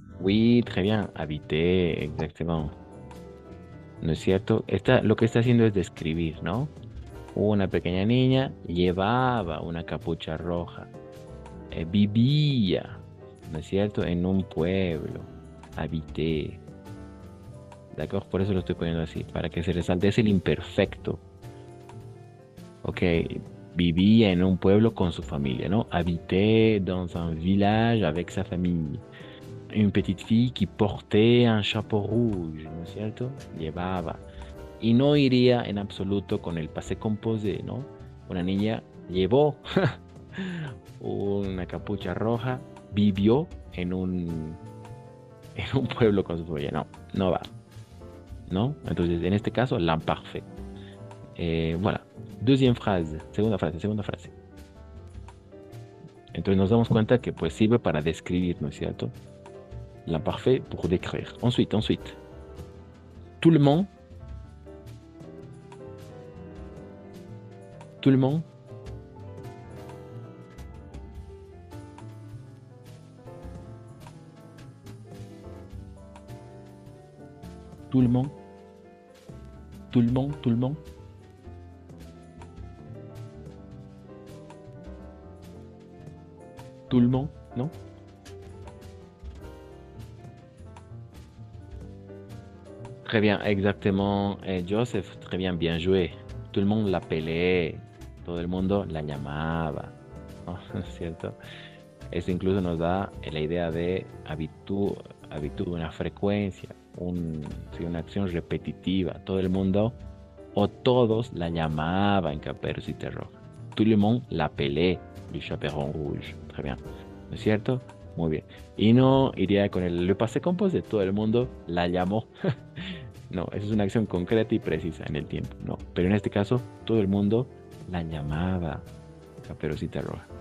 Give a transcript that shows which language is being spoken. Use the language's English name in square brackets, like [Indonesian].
[French] Oui, très bien, habité, exactement. [Spanish] ¿No es cierto? Lo que está haciendo es describir, ¿no? Una pequeña niña llevaba una capucha roja. Vivía, ¿no es cierto? En un pueblo. Habité. ¿De acuerdo? Por eso lo estoy poniendo así, para que se resalte. Es el imperfecto. Ok, vivía en un pueblo con su familia, ¿no? [French] Habité dans un village avec sa famille. Une petite fille qui portait un chapeau rouge, [Spanish] ¿no es cierto? Llevaba. Y no iría en absoluto con el passé composé, ¿no? Una niña llevó una capucha roja, vivió en un pueblo con su familia. No va. ¿No? Entonces, en este caso, l'imparfait. [French] Voilà. Deuxième phrase. [Spanish] Segunda frase. Entonces nos damos cuenta que pues sirve para describir, ¿no es cierto? [French] L'imparfait pour décrire. Ensuite. Tout le monde. Tout le monde. Tout le monde. Tout le monde. Tout le monde. Tout le monde, non? Très bien, exactement. Joseph, très bien joué. Tout le monde l'appelait. [Spanish] Todo el mundo la llamaba. ¿No? ¿Cierto? Eso incluso nos da la idea de habitud, una frecuencia, una acción repetitiva. Todo el mundo o todos la llamaban Caperucita Roja. [French] Tout le monde l'appelait le chaperon rouge. Très bien. [Spanish] ¿No es cierto? Muy bien. Y no iría con le passé composé. Todo el mundo la llamó. No, esa es una acción concreta y precisa en el tiempo. No, pero en este caso, todo el mundo la llamaba Caperucita Roja.